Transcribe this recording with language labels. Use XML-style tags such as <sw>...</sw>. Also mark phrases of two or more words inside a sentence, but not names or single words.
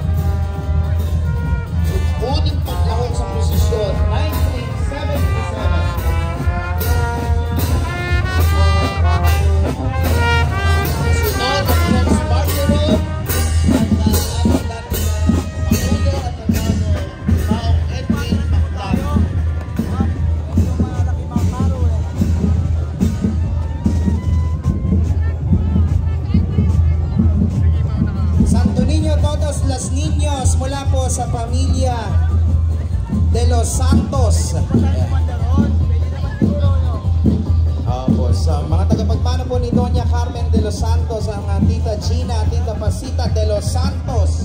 <tl>Unang paglahok sa prosesyon, 1977. Sunod ang Rex Martiro at ating dating Pangulo at Hermano Maong Edwin Maclaro. Santo Niño todos los niños mula po sa pamilya de los Santos. Opo, sa mga tagapagmano po ni Doña Carmen de los Santos, ang Tita Gina, Tita Pasita de los Santos.</tl>